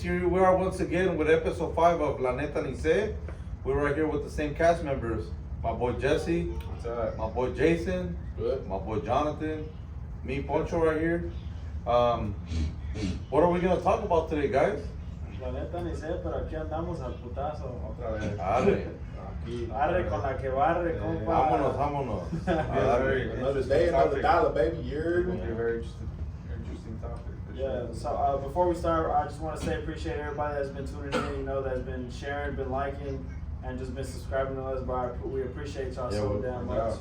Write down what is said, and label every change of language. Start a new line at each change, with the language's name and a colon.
English: Here we are once again with episode 5 of La Neta We're right here with the same cast members. My boy Jesse. What's up? My boy Jason. Good. My boy Jonathan. Me, Poncho, right here. What are we going to talk about today, guys?
Spanish: La neta ni sé, pero aquí andamos al putazo. Otra vez. Arre. Arre con la que barre, compa. Vámonos.
English: Another day, another dollar, baby. You're Yeah. a very interesting topic. for Yeah, sure. so before we start, I just want to say appreciate everybody that's been tuning in, that's been sharing, been liking, and just been subscribing to us. But we appreciate y'all so damn much.